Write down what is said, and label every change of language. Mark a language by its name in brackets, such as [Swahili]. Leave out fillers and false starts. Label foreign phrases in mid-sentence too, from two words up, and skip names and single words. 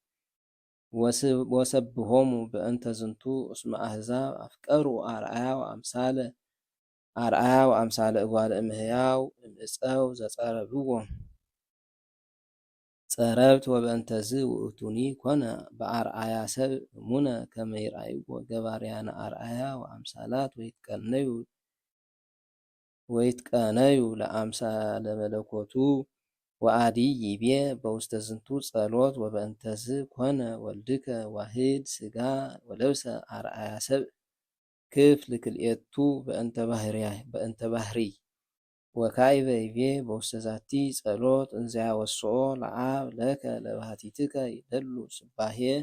[Geez] ወሰብሖሙ በእንተ ዝንቱ እስመ አሕዛብ አፍቀሩ አርአያ ወአምሳለ እጓለ እመሕያው እምዕፀው ዘጸረብዎ ጸረብት ወበእንተዝ ውእቱኒ ኮነ በአርአያ ሰብ እሙነ ከመ ይርአይዎ ገባርያነ አርአያ ወአምሳላት ወይትቀነዩ ለአምሳለ መለኮቱ ወአዲ ይቤ በውስተ ዝንቱ ጸሎት ወበእንተዝ ኮነ ወልድከ ዋህድ ሥጋ ወለብሰ አርአያ ሰብ ክፍል ክልኤቱ በእንተ ባህሪ ወካዕበ ይቤ በውስተ ዛቲ ጸሎት እንዘ ያወስኦ ለአብ ለከ ለባሕቲትከ ይደሉ ስባሄ